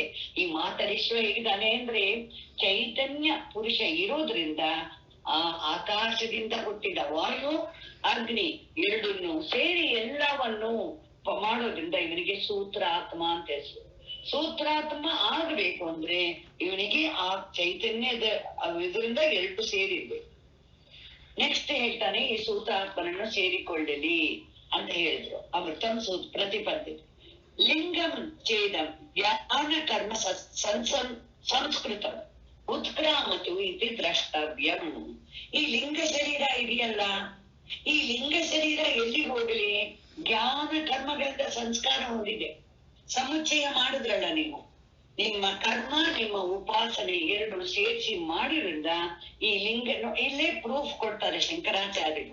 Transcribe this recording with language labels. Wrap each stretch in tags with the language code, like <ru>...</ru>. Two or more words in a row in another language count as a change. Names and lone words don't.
<kn>ಈ ಮಾತರಿಶ್ವ ಹೇಗಿದ್ದಾನೆ ಅಂದ್ರೆ, ಚೈತನ್ಯ ಪುರುಷ ಇರೋದ್ರಿಂದ ಆ ಆಕಾಶದಿಂದ ಹುಟ್ಟಿದ ವಾಯು ಅಗ್ನಿ ಎರಡನ್ನು ಸೇರಿ ಎಲ್ಲವನ್ನು ಮಾಡೋದ್ರಿಂದ ಇವನಿಗೆ ಸೂತ್ರಾತ್ಮ ಅಂತ ಹೆಸರು. ಸೂತ್ರಾತ್ಮ ಆಗ್ಬೇಕು ಅಂದ್ರೆ ಇವನಿಗೆ ಆ ಚೈತನ್ಯದ ಇದರಿಂದ ಎರಡು ಸೇರಿರ್ಬೇಕು. ನೆಕ್ಸ್ಟ್ ಹೇಳ್ತಾನೆ, ಈ ಸೂತ್ರಾತ್ಮನನ್ನು ಸೇರಿಕೊಳ್ಳಲಿ ಅಂತ ಹೇಳಿದ್ರು.</kn> <sa>ಅಮೃತಂ ಪ್ರತಿಪತ್ತಿ ಲಿಂಗಂ ಛೇದಂ ಜ್ಞಾನ ಕರ್ಮ ಸಂಸ್ಕೃತಂ ಉತ್ಕ್ರಾಮತು ಇತಿ ದ್ರಷ್ಟವ್ಯಂ.</sa> <kn>ಈ ಲಿಂಗ ಶರೀರ ಇದೆಯಲ್ಲ, ಈ ಲಿಂಗ ಶರೀರ ಎಲ್ಲಿ ಹೋಗಲಿ? ಜ್ಞಾನ ಕರ್ಮಗಳಿಂದ ಸಂಸ್ಕಾರ ಹೊಂದಿದೆ. ಸಮುಚ್ಚಯ ಮಾಡಿದ್ರಲ್ಲ ನೀವು, ನಿಮ್ಮ ಕರ್ಮ ನಿಮ್ಮ ಉಪಾಸನೆ ಎರಡು ಸೇರಿಸಿ ಮಾಡಿದ್ರಿಂದ ಈ ಲಿಂಗ, ಇಲ್ಲೇ ಪ್ರೂಫ್ ಕೊಡ್ತಾರೆ ಶಂಕರಾಚಾರ್ಯರು.</kn>